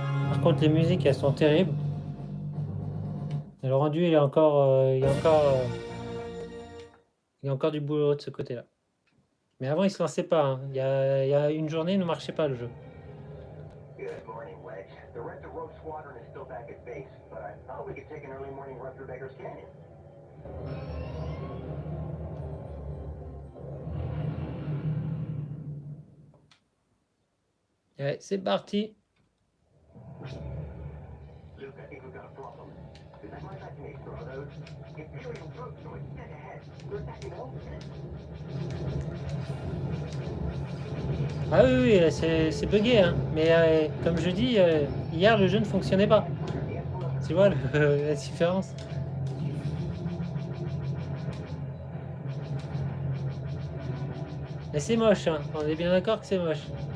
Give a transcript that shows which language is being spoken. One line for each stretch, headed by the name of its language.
French: Par contre, les musiques, elles sont terribles. Et le rendu, il y a encore du boulot de ce côté-là. Mais avant, il se lançait pas, hein. Il y a une journée, il ne marchait pas le jeu.
English: Good morning, Wedge. The rest of Rogue Squadron is still back at base, but I thought we could take an early morning run through Baker's Canyon.
French: Ouais, c'est parti.
English: Luke, I think we've got a problem. There's my technique, brother. Imperial troops are dead ahead. They're attacking the home.
French: Ah oui, oui, c'est bugué, hein. Mais comme je dis, hier, le jeu ne fonctionnait pas. Tu vois la différence? Mais c'est moche, hein. On est bien d'accord que c'est moche.